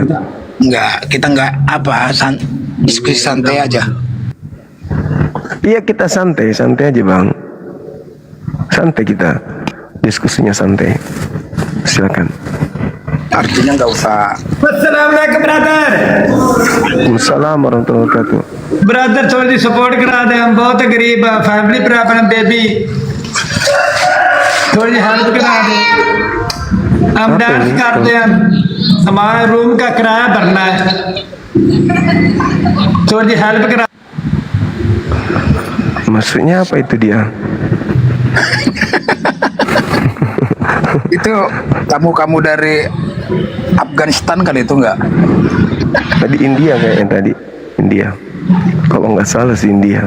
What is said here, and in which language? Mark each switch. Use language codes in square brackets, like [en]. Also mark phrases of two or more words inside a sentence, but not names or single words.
[id] Kita nggak diskusi santai aja. Iya, kita santai aja bang. Santai kita, diskusinya santai. Silakan. Artinya nggak usah. [ar] Assalamualaikum brother। السلام عليكم ورحمة الله وبركاته. [hi] ब्रदर थोड़ी सपोर्ट करा दे, हम बहुत गरीब [en] family problem baby, [hi] थोड़ी हेल्प करा दे। हम [id] apa [hi] डांस [id] ini? [hi] करते हैं, हमारे रूम का किराया भरना है, थोड़ी हेल्प करा। [id] Maksudnya apa itu dia? Itu kamu dari Afghanistan kali itu nggak? Tadi India kayaknya tadi. India. Kalau nggak salah sih India.